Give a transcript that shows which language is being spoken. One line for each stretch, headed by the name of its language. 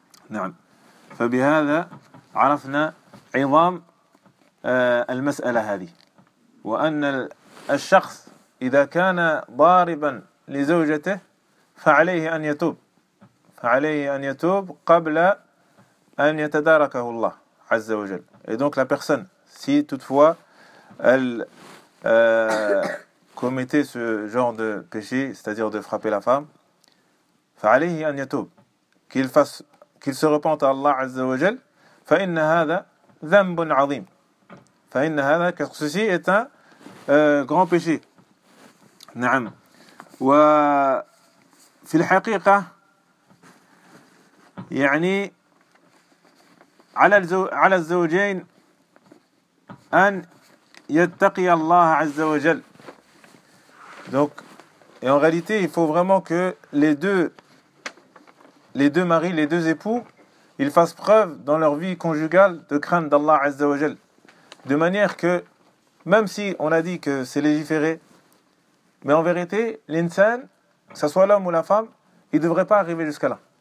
Arabic: نعم فبهذا عرفنا عظام المساله هذه وان الشخص اذا كان ضاربا لزوجته فعليه ان يتوب عليه أن يتوب قبل أن يتداركه الله عز وجل.
French: Et donc la personne, si toutefois elle commettait ce genre de péché, c'est-à-dire de frapper la femme,
Arabic: فعليه أن يتوب.
French: Qu'il se repente à Allah عز وجل.
Arabic: فإن هذا ذنب عظيم. فإن هذا
French: car ceci est un grand péché.
Arabic: نعم. وفي الحقيقة يعني على الزوجين أن يتقي الله عز وجل.
French: Donc, et en réalité, il faut vraiment que les deux maris, les deux époux, ils fassent preuve dans leur vie conjugale de crainte d'Allah عز وجل. De manière que, même si on a dit que c'est légiféré, mais en vérité, l'insan, que ce soit l'homme ou la femme, il ne devrait pas arriver jusqu'à là.